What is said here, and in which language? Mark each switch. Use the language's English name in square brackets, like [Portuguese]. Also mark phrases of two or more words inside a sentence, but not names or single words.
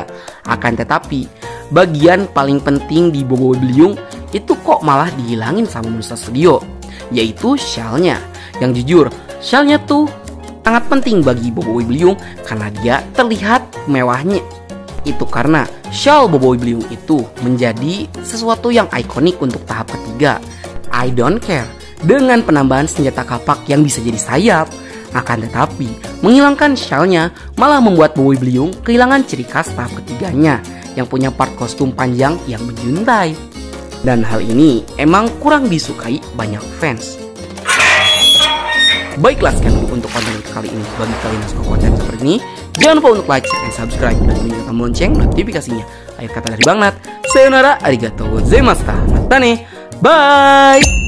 [Indonesian] Akan tetapi, bagian paling penting di Boboiboy Blyung itu kok malah dihilangin sama Monsta Studio, yaitu shell-nya. Yang jujur, shell-nya tuh sangat penting bagi Boboiboy Blyung karena dia terlihat mewahnya. Itu karena shell Boboiboy Blyung itu menjadi sesuatu yang ikonik untuk tahap ketiga. [English] I don't care [Indonesian] dengan penambahan senjata kapak yang bisa jadi sayap. Akan tetapi, menghilangkan shell-nya malah membuat Boboiboy Blyung kehilangan ciri khas tahap ketiganya yang punya part kostum panjang yang menjuntai. Dan hal ini emang kurang disukai banyak fans. Baiklah sekian dulu untuk konten kali ini. Bagi kalian yang suka konten seperti ini, jangan lupa untuk like, share, dan subscribe, dan bunyikan tombol lonceng notifikasinya. Akhir kata dari Bang Nat, [Japanese] さよなら、ありがとうございました、またね, [Indonesian] bye.